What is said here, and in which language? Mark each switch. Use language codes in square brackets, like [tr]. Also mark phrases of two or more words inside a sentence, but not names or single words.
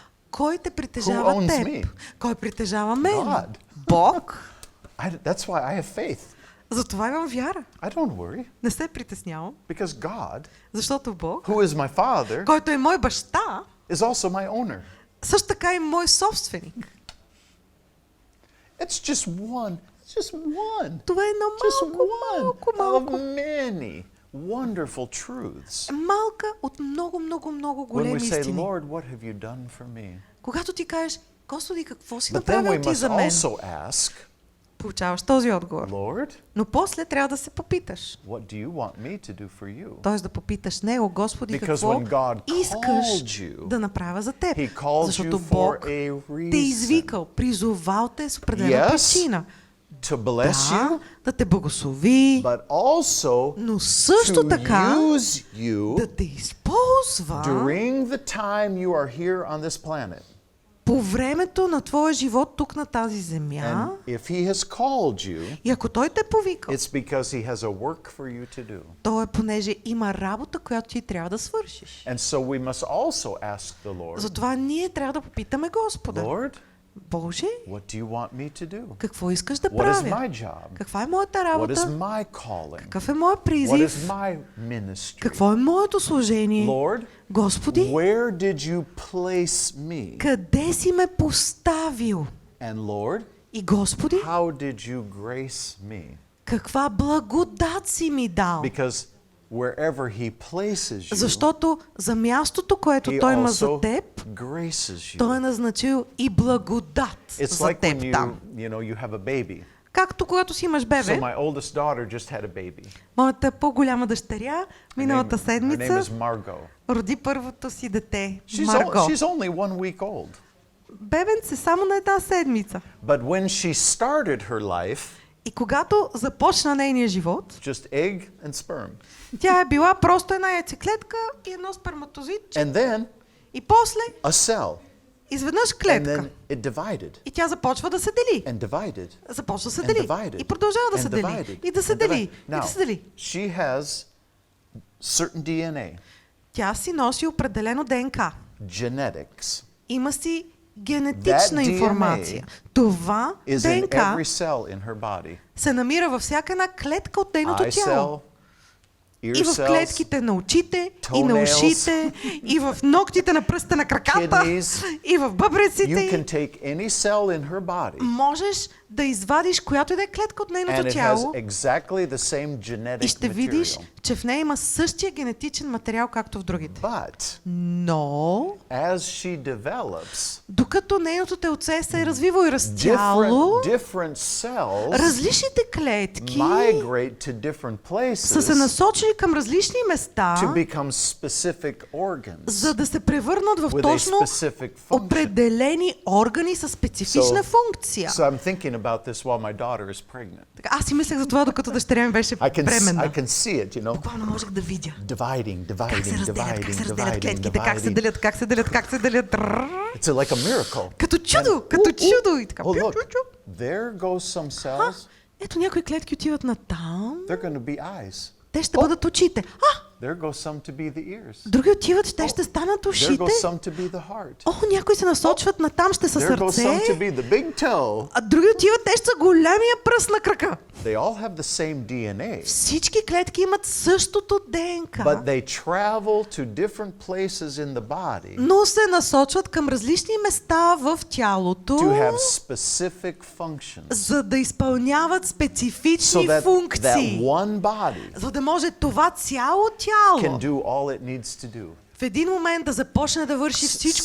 [bg] Кой те притежава [en] owns [bg] теб? [en] me? [bg] Кой притежава мен? [en] God. [bg] Бог. [en] That's why I have faith. [bg] Затова имам вяра. [en] I don't worry. [bg] Не се притеснявам, [en] Because God, [bg] защото Бог, [en] who is my Father, [bg] който е мой баща, [en] is also my owner. [bg] също така и мой собственик. [en] It's just one. [bg] Това е едно [en] Just [bg] малко. [en] of many wonderful truths. [bg] Малка от много [en] When we [bg] големи [en] say, [bg] истини. [en] Lord, what have you done for me? [bg] Когато ти кажеш, Господи, какво си [en] But then we [bg] направил ти [en] must [bg] за мен? [en] also ask, [bg] Получаваш този отговор. [en] Lord, [bg] Но после трябва да се попиташ. [en] what do you want me to do for you? [bg] Тоест да попиташ Него, Господи, [en] Because [bg] какво [en] when God [bg] искаш [en] called you, [bg] да направя за теб? [en] He called [bg] Защото [en] you for [bg] Бог [en] a [bg] те [en] reason. [bg] извикал, призовал те с определена [en] Yes, [bg] причина. [en] To bless you, [bg] Да те благослови, [en] but also [bg] но също [en] to [bg] така [en] use you [bg] да те използва [en] during the time you are here on this planet. [bg] по времето на твоя живот тук на тази земя. [en] And if He has called you, [bg] И ако Той те повикал, [en] it's because He has a work for you to do. [bg] то е понеже има работа, която ти трябва да свършиш. [en] And so we must also ask the Lord, [bg] Затова ние трябва да попитаме Господа. [en] Lord, [bg] Боже, [en] what do you want me to do? [bg] какво искаш да [en] What is [bg] правя? [en] my job? [bg] Каква е моята [en] What is [bg] работа? [en] my calling? [bg] Какъв е моят [en] What is [bg] призив? [en] my ministry? [bg] Какво е моето служение? [en] Lord, [bg] Господи, [en] where did you place me? [bg] къде си ме поставил? [en] And Lord, [bg] И Господи, [en] how did you grace me? [bg] каква благодат си ми дал? [en] Because wherever He places you, [bg] Защото за мястото, което [en] He [bg] Той има за [en] also [bg] теб, [en] graces [bg] Той е [en] you. [bg] назначил и благодат [en] It's [bg] за [en] like when [bg] теб там. [en] you have a baby. [bg] Както когато си имаш [en] So [bg] бебе, [en] my oldest daughter just had a baby. [bg] моята по-голяма дъщеря миналата [en] Her name [bg] седмица [en] is Margot. [bg] роди първото си дете, [en] She's [bg] Марго. [en] only 1 week old. [bg] Бебенце само на една седмица. [en] But when she started her life, [bg] И когато започна нейния живот, [en] just egg and sperm. [bg] тя е била просто една яйцеклетка и едно сперматозитче. [en] And then [bg] И после, [en] a cell. [bg] изведнъж [en] And [bg] клетка. [en] then it divided [bg] И тя започва да се дели. [en] and divided. [bg] Започва да се [en] And [bg] дели. [en] divided. [bg] И продължава да [en] And [bg] се дели. [en] divided. [bg] И да се [en] And [bg] дели. [en] divided. [bg] И да се дели. [en] She has certain DNA, [bg] Тя си носи определено ДНК. [en] genetics, [bg] Има си генетична [en] That DNA [bg] информация. Това [en] is in [bg] ДНК [en] every cell in her body. [bg] се намира във всяка една клетка от нейното [en] Eye [bg] тяло. [en] cell, ear [bg] И в [en] cells, [bg] клетките на очите, и на [en] toenails, [bg] ушите, и в ногтите на пръстите на краката, [en] kidneys. [bg] и в бъбреците. [en] You can [bg] й. [en] take any cell in her body [bg] Можеш да извадиш която и да е клетка от [en] and [bg] нейното [en] it has [bg] тяло [en] exactly the same [bg] и [en] genetic [bg] ще видиш, [en] material. [bg] че в нея има същия генетичен материал, както в другите. [en] But [bg] Но, [en] as she develops, [bg] докато нейното телце се е развивало и растяло, [en] different cells [bg] различните клетки [en] migrate to different [bg] са се [en] places [bg] насочили към различни места, [en] to become specific organs [bg] за да се превърнат в [en] with a [bg] точно [en] specific function. [bg] определени органи с специфична функция. [en] So I'm thinking about this while my daughter is pregnant. [bg] Така, аз си мислех за това, докато дъщеря ми беше [en] I [bg] бременна. [en] can see it, you know, [bg] Буквално можех да видя [en] dividing, [bg] как се разделят, как се разделят клетките, как се [en] dividing. [bg] делят, как се делят, как се делят. [en] It's like a miracle. [bg] Като чудо, като чудо. И така. [en] Oh, look, there goes some cells. [bg] Ето някои клетки отиват на там. [en] They're going to be eyes. [bg] Те ще бъдат очите. [en] There goes some to be the ears. [bg] Други отиват, те ще станат [en] There [bg] ушите. [en] goes some to be the heart. [bg] О, някои се насочват на там, ще са [en] There goes some to [bg] сърце. [en] be the big toe. [bg] А други отиват, те ще са големия пръст на крака. [en] They all have the same DNA, [bg] Всички клетки имат същото ДНК, [en] but they travel to different places in the body [bg] но се насочват към различни места в тялото, [en] to have specific functions. [bg] за да изпълняват [en] So [bg] специфични [en] that [bg] функции. [en] one body [bg] За да може това цяло [en] can [bg] тяло [en] do all it needs to do. [bg] в един момент да започне да върши всичко,